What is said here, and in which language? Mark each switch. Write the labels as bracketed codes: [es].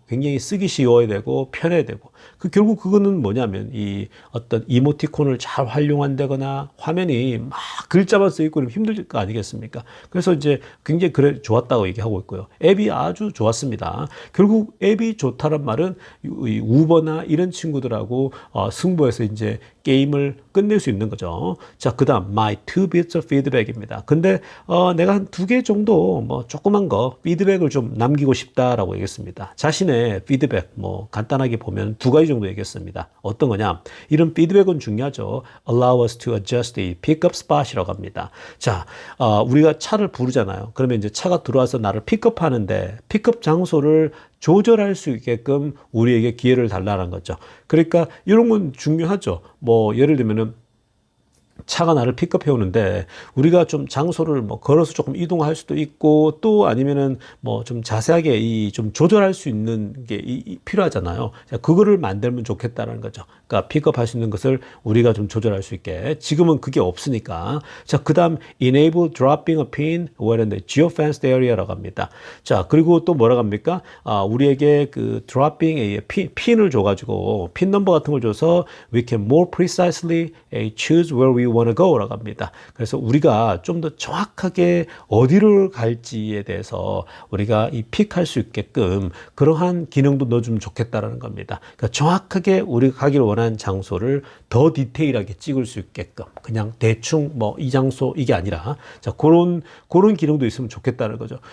[ko] 굉장히 쓰기 쉬워야 되고, 편해야 되고. 결국 그거는 뭐냐면, 이 어떤 이모티콘을 잘 활용한다거나, 화면이 막 글자만 써 있고 힘들 거 아니겠습니까? 그래서 이제 굉장히 좋았다고 얘기하고 있고요. 앱이 아주 좋았습니다. 결국 앱이 좋다는 말은 이 우버나 이런 친구들하고 승부해서 이제 게임을 끝낼 수 있는 거죠. 자, 그 다음 [en] my two bits of feedback [ko] 입니다. 근데 내가 한 2개 정도 뭐 조그만 거 피드백을 좀 남기고 싶다라고 얘기했습니다. 자신의 피드백 뭐 간단하게 보면 2가지 정도 얘기했습니다. 어떤 거냐? 이런 피드백은 중요하죠. [en] Allow us to adjust the pickup spot [ko] 이라고 합니다. 자, 우리가 차를 부르잖아요. 그러면 이제 차가 들어와서 나를 픽업하는데 픽업 장소를 조절할 수 있게끔 우리에게 기회를 달라는 거죠. 그러니까 이런 건 중요하죠. 뭐 예를 들면은 차가 나를 픽업해 오는데 우리가 좀 장소를 뭐 걸어서 조금 이동할 수도 있고 또 아니면은 뭐 좀 자세하게 좀 조절할 수 있는 게 필요하잖아요. 자, 그거를 만들면 좋겠다는 거죠. 그러니까 픽업할 수 있는 것을 우리가 좀 조절할 수 있게. 지금은 그게 없으니까. 자, 그다음 [en] enable dropping a pin where the geofenced area [ko] 라고 합니다. 자, 그리고 또 뭐라고 합니까? 우리에게 [en] dropping [ko] 핀을 줘가지고 핀 넘버 같은 걸 줘서 [en] we can more precisely choose where we want to go [ko] 라고 합니다. 그래서 우리가 좀 더 정확하게 어디를 갈지에 대해서 우리가 픽할 수 있게끔 그러한 기능도 넣어주면 좋겠다라는 겁니다. 그러니까 정확하게 우리가 가기를 원하는 장소를 더 디테일하게 찍을 수 있게끔 그냥 대충 뭐 이 장소 이게 아니라 자 그런 기능도 있으면 좋겠다는 거죠.